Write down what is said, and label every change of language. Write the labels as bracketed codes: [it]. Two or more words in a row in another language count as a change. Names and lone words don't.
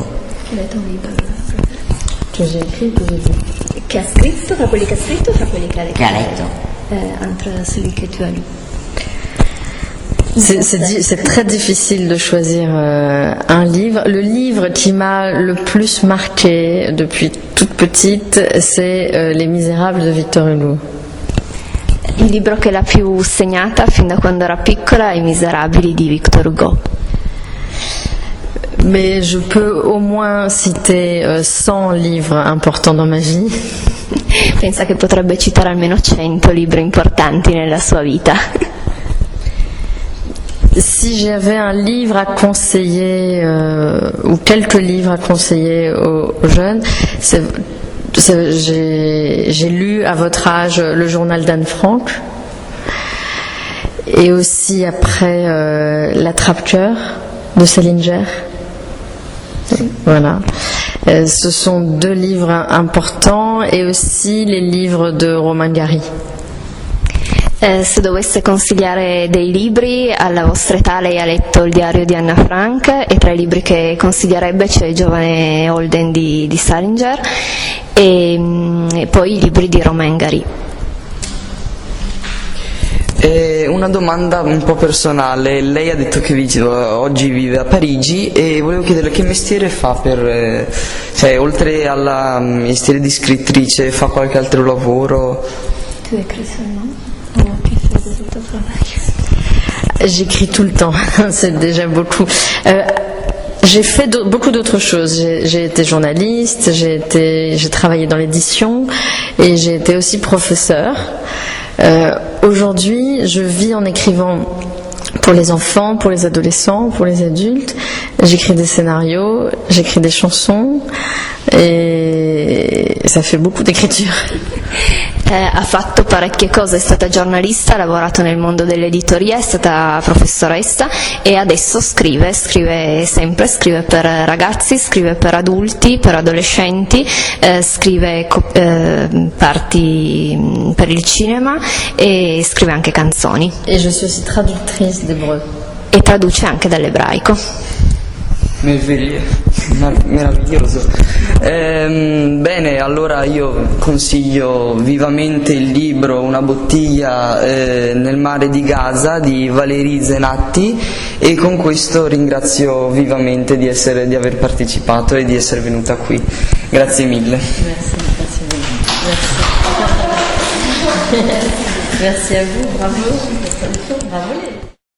[it] Qual è tuo libro preferito? Che ha scritto, tra quelli che ha scritto o tra quelli che ha letto? [fr] Entre celui que tu as lu. C'est très difficile de choisir un livre. Le livre qui m'a le plus marqué depuis toute petite, c'est Les Misérables de Victor Hugo. [it] Il libro che l'ha più segnata fin da quando era piccola è I Miserabili di Victor Hugo. [fr] Mais je peux au moins citer 100 livres importants dans ma vie. [it] Pensa che potrebbe citare almeno 100 libri importanti nella sua vita. [fr] Si j'avais un livre à conseiller, ou quelques livres à conseiller aux jeunes, j'ai lu à votre âge le journal d'Anne Frank, et aussi après L'Attrape-cœur de Salinger. Voilà. Ce sont 2 livres importants, et aussi les livres de Romain Gary. [it] Se dovesse consigliare dei libri, alla vostra età lei ha letto Il diario di Anna Frank, e tra i libri che consiglierebbe c'è Il giovane Holden di Salinger e poi i libri di Romain Gary. Una domanda un po' personale, lei ha detto che oggi vive a Parigi, e volevo chiederle che mestiere fa cioè oltre al mestiere di scrittrice fa qualche altro lavoro? Tu hai [fr] écrit seulement? J'écris tout le temps, c'est déjà beaucoup. J'ai fait beaucoup d'autres choses. J'ai été journaliste, j'ai travaillé dans l'édition, et j'ai été aussi professeur. Aujourd'hui, je vis en écrivant pour les enfants, pour les adolescents, pour les adultes. J'écris des scénarios, j'écris des chansons, e ça fait beaucoup d'écriture. [it] Ha fatto parecchie cose, è stata giornalista, ha lavorato nel mondo dell'editoria, è stata professoressa, e adesso scrive sempre, scrive per ragazzi, scrive per adulti, per adolescenti, scrive parti per il cinema, e scrive anche canzoni. [fr] Et je suis aussi traductrice d'hébreu. [it] E traduce anche dall'ebraico. Meraviglioso. Bene, allora io consiglio vivamente il libro Una bottiglia nel mare di Gaza di Valérie Zenatti, e con questo ringrazio vivamente di aver partecipato e di essere venuta qui. Grazie mille. [fr] Merci à vous, bravo. Bravo.